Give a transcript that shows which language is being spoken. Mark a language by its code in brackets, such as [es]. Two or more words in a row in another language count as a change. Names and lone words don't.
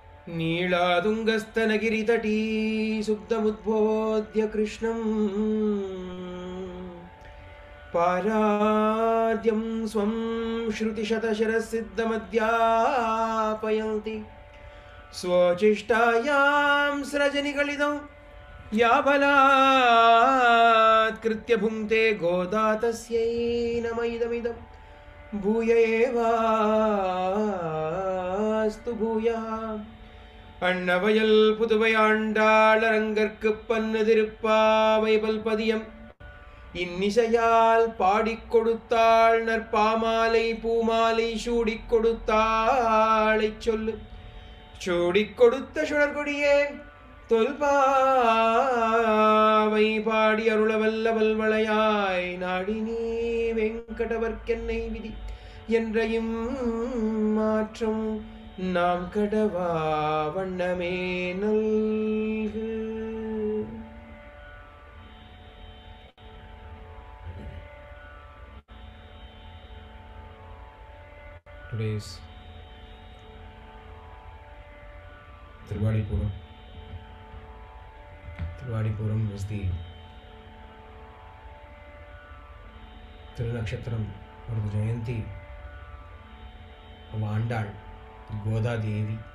[sa] नीलातुङ्गस्तनगिरितटी सुप्तमुद्बोध्य कृष्णम् पाराद्यं स्वं श्रुतिशतशरसिद्धमध्यापयन्ति स्वचेष्टायां स्रजनिगलितं याबलात्कृत्य भुङ्क्ते गोदा तस्यै नम इदमिदं भूय एवास्तु भूयः [ta] அன்னவயல் புதுவையாண்டாள் அரங்கற்கு பன்னு திருப்பாவை பல்பதியம் இன்னிசையால் பாடிக் கொடுத்தாள் நற்பாமாலை பூமாலை சூடிக் கொடுத்தாளைச் சொல்லு சூடிக் கொடுத்த சுடர்கொடியே தொல்பாவை பாடி அருளவல்ல வல்வளையாய் நாடி நீ வெங்கடவர்க்கென்னை விதி என்றையும் மாற்றம் நாம் கடவா வண்ணமே நல்கு. [en] Today is Trivadipuram. Trivadipuram is the Thirunakshatram or the Jayanti of Andal, Goda Devi.